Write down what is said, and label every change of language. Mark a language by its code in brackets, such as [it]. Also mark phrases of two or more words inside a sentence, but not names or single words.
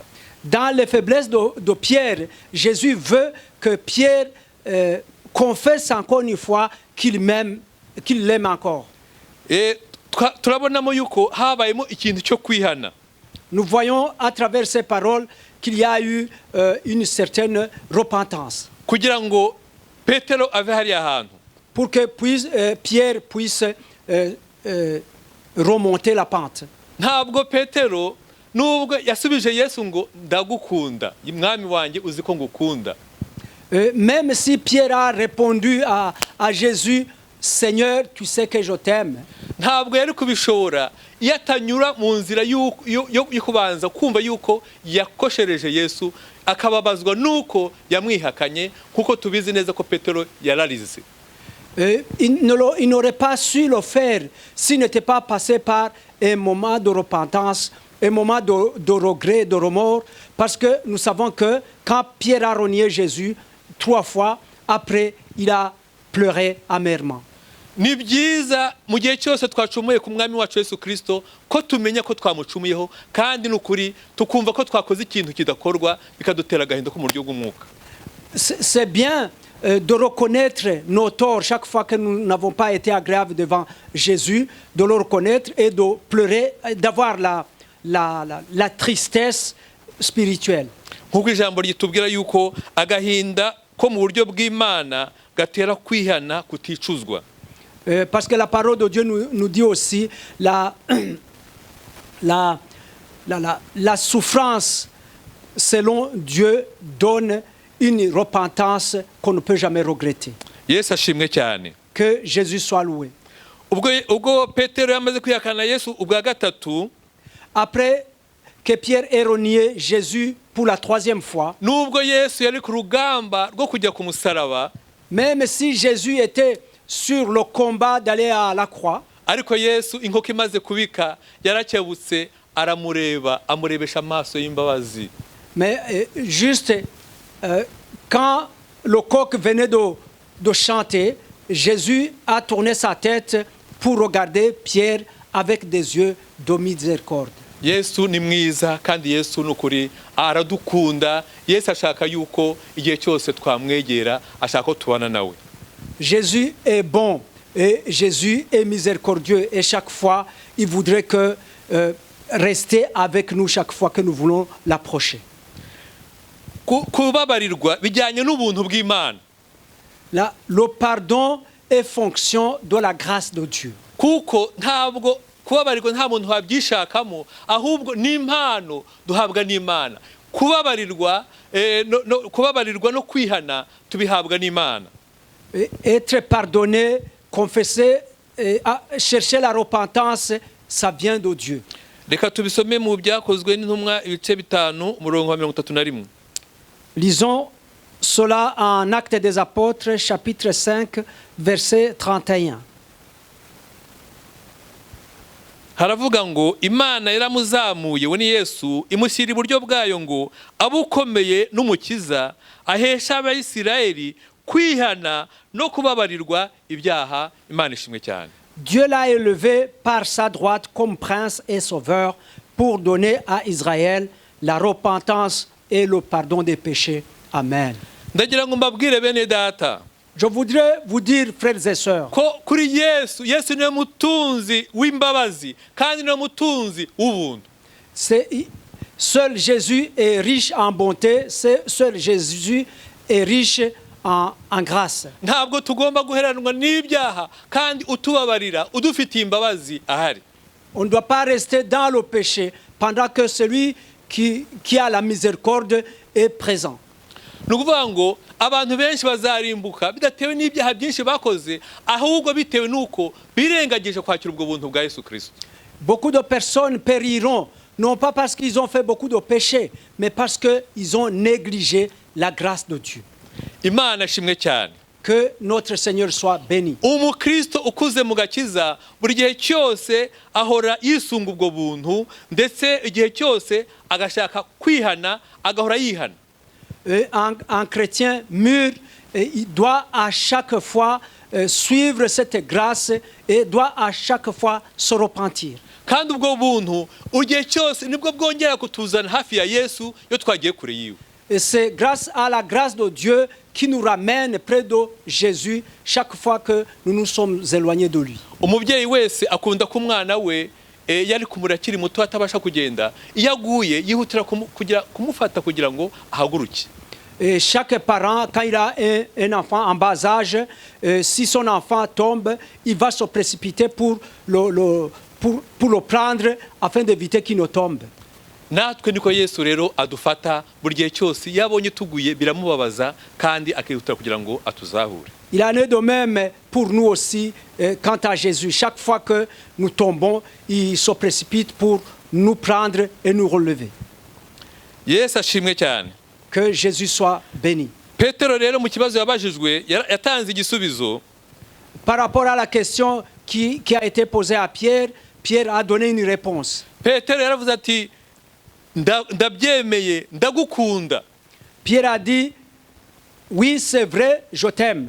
[fr] Dans les faiblesses de Pierre, Jésus veut que Pierre confesse encore une fois qu'il l'aime encore. [rw] Turabonamo yuko habayemo ikintu cyo kwihana. [fr] Nous voyons à travers ces paroles qu'il y a eu une certaine repentance. [rw] Kugira ngo Petero ave hariya hantu. [fr] Pour que Pierre puisse remonter la pente. [rw] Ntabwo Petero nubwo yasubije Yesu ngo ndagukunda, mwami wanjye uzi ko ngukunda. [fr] Même si Pierre a répondu à Jésus, Seigneur, tu sais que je t'aime. [rw] Ntabwo yari kubishobora iyo atanyura mu nzira yo kubanza kumva yuko yakoshereje Yesu, akababazwa nuko yamwihakanye, kuko tubizi neza ko Petero yararize. [fr] Il n'aurait pas su le faire s'il n'était pas passé par un moment de repentance, un moment de regret, de remords, parce que nous savons que quand Pierre a renié Jésus 3 fois, après, il a pleuré amèrement. [rw] Ni byiza mu gihe cyose twacumuye ku mwami wacu Yesu Kristo ko tumenya ko twamucumuyeho, kandi n'ukuri tukumva ko twakoze ikintu kidakorwa bikadutera agahinda ko mu buryo bw'umwuka. [fr] C'est bien de reconnaître nos torts chaque fois que nous n'avons pas été agréables devant Jésus, de le reconnaître et de pleurer, d'avoir la tristesse spirituelle. [rw] Nk'uko ijambo ryitubwira yuko agahinda ko mu buryo bw'Imana gatera kwihana kuticuzwa. [fr] Parce que la parole de Dieu nous dit aussi la souffrance selon Dieu donne une repentance qu'on ne peut jamais regretter. [rw] Yesu ashimwe cyane. [fr] Que Jésus soit loué. [rw] Ubwo Petero yamaze kwihakana Yesu ubwa gatatu, [fr] après que Pierre ait renié Jésus pour la troisième fois, [rw] nubwo Yesu yari ku rugamba rwo kujya ku musaraba, [fr] même si Jésus était sur le combat d'aller à la croix, [rw] ariko Yesu inkoko imaze kubika yarakebutse aramureba, amurebesha amaso y'imbabazi. [fr] mais juste quand le coq venait de chanter, Jésus a tourné sa tête pour regarder Pierre avec des yeux de miséricorde. [rw] Yesu ni mwiza kandi Yesu nukuri aradukunda. Yesu ashaka yuko igihe cyose twamwegera, ashaka ko tubana nawe. [fr] Jésus est bon et Jésus est miséricordieux et chaque fois il voudrait que rester avec nous chaque fois que nous voulons l'approcher. [rw] Kubabarirwa bijyanye n'ubuntu bw'Imana. [fr] Le pardon est fonction de la grâce de Dieu. [rw] Kuko ntabwo kubabarirwa nta muntu wabyishakamo, ahubwo ni impano duhabwa n'Imana. Kubabarirwa no kwihana tubihabwa n'Imana. [fr] Être pardonné, confesser, chercher la repentance, ça vient de Dieu. [rw] Reka tubisome mu byakozwe n'intumwa ibice 5 umurongo wa 31. [fr] Lisons cela en Actes des Apôtres, chapitre 5, verset 31. [rw] Haravuga ngo Imana yaramuzamuye we ni Yesu, imushyira iburyo bwayo ngo abukomeye n'umukiza, ahesha Abayisiraheli kwihana no kubabarirwa ibyaha. Imana ishimwe cyane. [fr] Dieu l'a élevé par sa droite comme prince et sauveur pour donner à Israël la repentance et le pardon des péchés. Amen. [rw] Ndagira ngo mbabwire bene data, [fr] je voudrais vous dire, frères et sœurs, [rw] ko kuri Yesu niwe mutunzi w'imbabazi kandi niwe mutunzi w'ubuntu. [fr] Seul Jésus est riche en bonté, seul Jésus est riche en grâce. [rw] Ntabwo tugomba guheranwa n'ibyaha kandi utubabarira udufitiye imbabazi ahari. [fr] On ne doit pas rester dans le péché pendant que celui qui a la miséricorde est présent. [rw] Nukuvuga ngo abantu benshi bazarimbuka bidatewe n'ibyaha byinshi bakoze, ahubwo bitewe nuko birengagije kwakira ubwo buntu bwa Yesu Kristo. [fr] Beaucoup de personnes périront non pas parce qu'ils ont fait beaucoup de péchés, mais parce qu'ils ont négligé la grâce de Dieu. [rw] Imana shimwe cyane. [fr] Que notre Seigneur soit béni. [rw] Umukristo ukuze mu gakiza buri gihe cyose ahora yisunga ubwo buntu, ndetse igihe cyose agashaka kwihana, agahora yihana. [fr] Un chrétien mûr, il doit à chaque fois suivre cette grâce et doit à chaque fois se repentir. [rw] Kandi ubwo buntu igihe cyose nibwo bwongera kutuzana hafi ya Yesu yo twagiye kure yiwe. [fr] Et c'est grâce à la grâce de Dieu qui nous ramène près de Jésus chaque fois que nous nous sommes éloignés de lui. [rw] Umubyeyi wese akunda ko umwana we yari kumurakiri muto atabasha kugenda, iyo aguye yihutira kumufata kugira ngo ahaguruke. [fr] Et chaque parent, quand il a un enfant en bas âge, si son enfant tombe, il va se précipiter pour le prendre afin d'éviter qu'il ne tombe. [rw] Natwe niko Yesu rero adufata buri gihe cyose yabonye tuguye biramubabaza kandi akihutira kugira ngo atuzahure. [fr] Il en est de même pour nous aussi quant à Jésus. Chaque fois que nous tombons, il se précipite pour nous prendre et nous relever. [rw] Yesu ashimwe cyane. [fr] Que Jésus soit béni. [rw] Petero rero mu kibazo yabajijwe yatanze igisubizo. [fr] Par rapport à la question qui a été posée à Pierre, Pierre a donné une réponse. [rw] Petero yaravuze ati ndabyemeye ndagukunda. [fr] Pierre a dit, oui, c'est vrai, je t'aime.